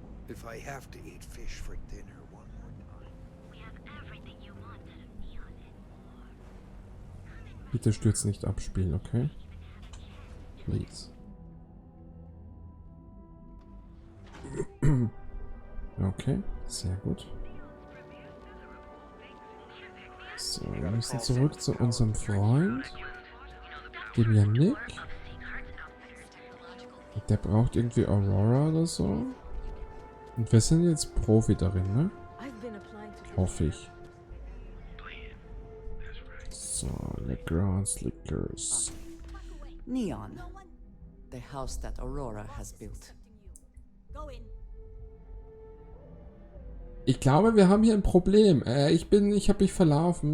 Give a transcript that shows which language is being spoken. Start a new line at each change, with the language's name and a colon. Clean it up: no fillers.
English: If I have to eat fish for dinner one more time. We have everything you want out of Neon and more.
German: Bitte stürzt nicht abspielen, okay? Please. Okay, sehr gut. So, wir müssen zurück zu unserem Freund. Dem Yannick. Der braucht irgendwie Aurora oder so. Und wir sind jetzt Profi darin, ne? Hoffe ich. So, Legrand's Liquors. Neon.
English: The house that Aurora has built.
German: Ich glaube, wir haben hier ein Problem. Ich habe mich verlaufen.